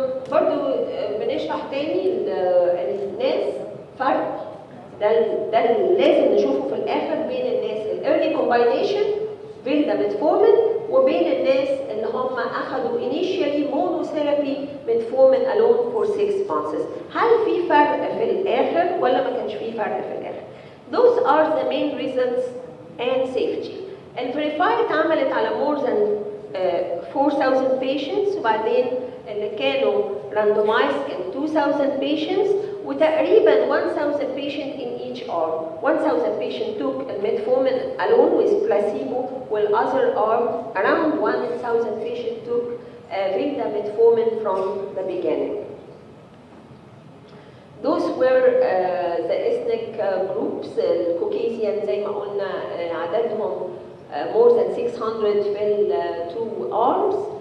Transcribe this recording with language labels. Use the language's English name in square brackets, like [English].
[Arabic] برضو بنشرح تاني الناس فرق ده لازم نشوفه في الاخر بين الناس الايرلي كومباينيشن فيلدا ميتفورمين وبين الناس اللي هم اخذوا [English] initially monotherapy metformin alone for 6 months. [Arabic] هل في فرق في الاخر ولا ما كانش في فرق في الاخر؟ [English] Those are the main results and safety. [Arabic] الفيريفاي اتعملت على [English] more than 4000 patients، [Arabic] وبعدين اللي كانوا [English] randomized [Arabic] كان 2000 patients، وتقريبا [English] 1000 patient in each arm. 1000 patient took metformin alone with placebo, while other arm around 1000 patient took Vilda metformin from the beginning. Those were the ethnic groups. [Arabic] الكوكيزيان زي ما قلنا عددهم [English] more than 600 [Arabic] في ال [English] two arms.